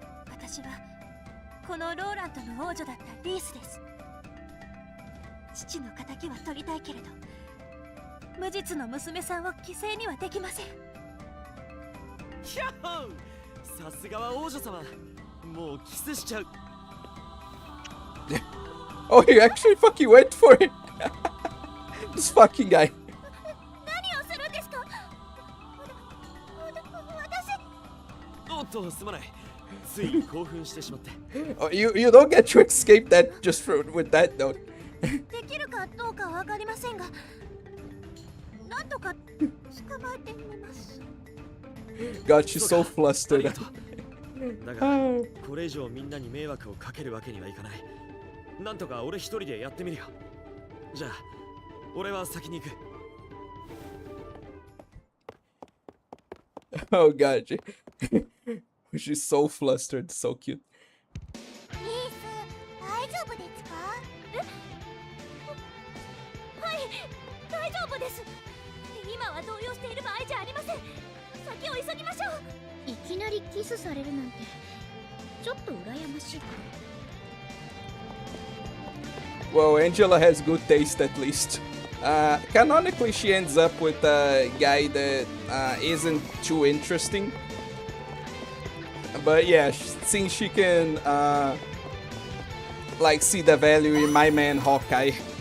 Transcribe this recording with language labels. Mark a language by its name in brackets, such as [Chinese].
[Japanese] 私はこのローラントの王女だったリースです。父の仇は取りたいけれど、無実の娘さんを犠牲にはできません。ヒャッホー、さすがは王女様。もうキスしちゃう。 [English] Oh, you actually fucking went for it. This fucking guy. [Japanese] 何をするんですか。おっとすまない。つい興奮してしまって。 [English] Oh, you don't get to escape that just with that though. [Japanese] できるかどうかわかりませんが、なんとか捕まえてみます。 [English] God, she's so flustered. [Japanese] だがこれ以上みんなに迷惑をかけるわけにはいかない。なんとか俺一人でやってみるよ。じゃあ俺は先に行く。 [English] Oh God, she's so flustered, so cute. [Japanese] リース、大丈夫ですか？はい、大丈夫です。今は動揺している場合じゃありません。先を急ぎましょう。いきなりキスされるなんてちょっと羨ましい。 [English] Well, Angela has good taste at least. Canonically, she ends up with a guy that isn't too interesting. But yeah, since she can like see the value in my man Hawkeye.